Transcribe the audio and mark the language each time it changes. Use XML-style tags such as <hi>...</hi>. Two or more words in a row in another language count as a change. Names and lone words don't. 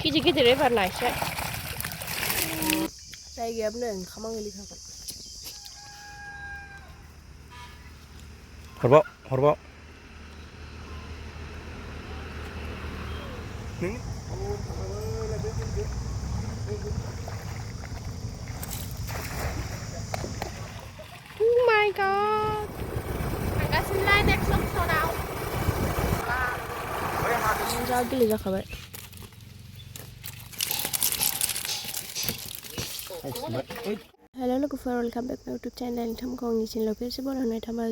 <brx>गिदिर एबारना एसे जायगायाबो नै ओंखामा गोलैखागोन हरबाव</brx> <en>Oh my god</en> <brx>थांगासिनोलाय नेक्स्ट लकेसनाव जा गिलिर जाखाबाय हेलो लोगोफोर</brx> <en>welcome back to YouTube channel</en> <brx>नोंथांमोनखौ आंनि चेनेलाव खेबसेबाव होनाय थाबाय</brx>